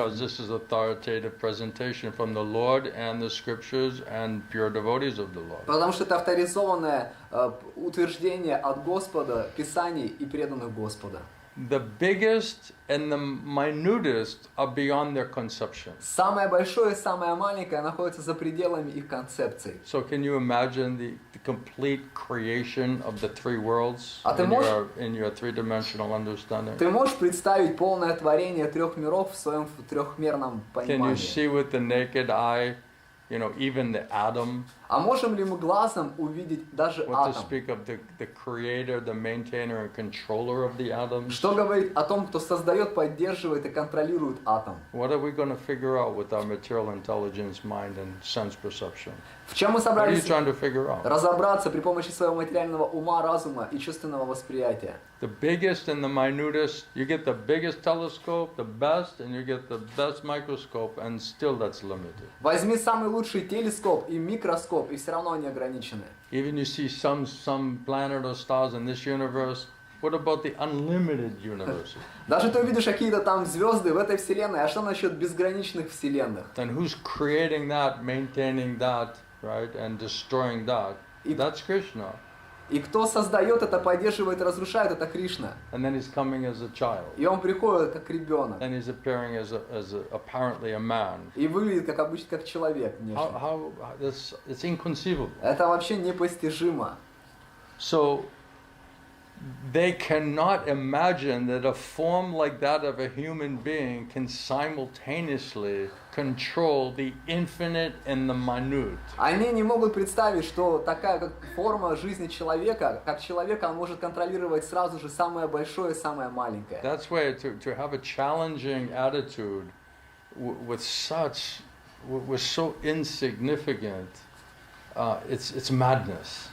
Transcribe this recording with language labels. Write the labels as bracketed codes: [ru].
[en] Because this is authoritative presentation from the Lord and the scriptures and pure devotees of the Lord. [ru] Потому что это авторизованное утверждение от Господа, Писаний и преданных Господа. [en] The biggest and the minutest are beyond their conception. [ru] Самое большое и самое маленькое находится за пределами их концепций. [en] So can you imagine the complete creation of the three worlds in your three-dimensional understanding? [ru] Ты можешь представить полное творение трех миров в своем трехмерном понимании? [en] Can you see with the naked eye, even the atom? [ru] А можем ли мы глазом увидеть даже [en] What to [ru] атом? [en] speak of the creator, the maintainer and controller of the atoms? [ru] Что говорить о том, кто создает, поддерживает и контролирует атом? [en] What are we going to figure out with our material intelligence, mind and sense perception? [ru] В чем мы [en] What are you [ru] собрались [en] trying to figure out? [ru] разобраться при помощи своего материального ума, разума и чувственного восприятия? [en] The biggest and the minutest, you get the biggest telescope, the best, and you get the best microscope, and still that's limited. [ru] Возьми самый лучший телескоп и микроскоп, и все равно они ограничены. [en] Even you see some planet or stars in this universe, what about the unlimited universes? [ru] Даже ты увидишь какие-то там звезды в этой вселенной, а что насчет безграничных вселенных? [en] Then who's creating that, maintaining that, right, and destroying that? That's Krishna. [ru] И кто создает это, поддерживает, разрушает, это Кришна. [en] And then he's coming as a child. [ru] И он приходит как ребенок. [en] And he's appearing as apparently a man. [ru] И выглядит как обычно как человек внешне. [en] It's inconceivable. [ru] Это вообще непостижимо. [en] So they cannot imagine that a form like that of a human being can simultaneously control the infinite and the minute. [ru] Они не могут представить, что такая как форма жизни человека, как человека, он может контролировать сразу же самое большое и самое маленькое. [en] That's why to have a challenging attitude with so insignificant, it's madness.